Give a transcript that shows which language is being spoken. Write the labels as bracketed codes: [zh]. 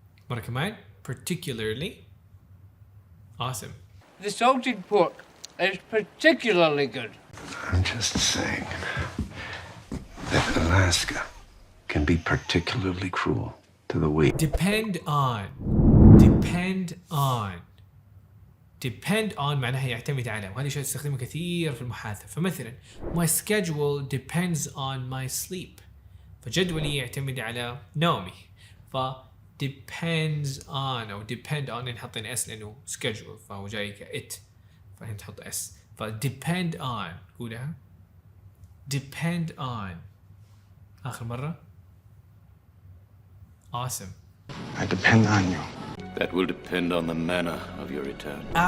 [ar] مرة كمان particularly. [en] Awesome. The salted pork is particularly good. I'm just saying that Alaska can be particularly cruel to the weak. Depend on [ar] معناها يعتمد على، وهذه شيء تستخدمه كثير في المحادثة. فمثلا [en] my schedule depends on my sleep. [ar] فجدولي يعتمد على نومي. [en] depends on [ar] أو [en] depend on [ar] نحطين اس لأنه schedule فهو جاي كإت، فهنا تحط اس. [en] depend on [ar] قولها [en] depend on. [ar] آخر مرة. [en] Awesome. I depend on you. That will depend on the manner of your return.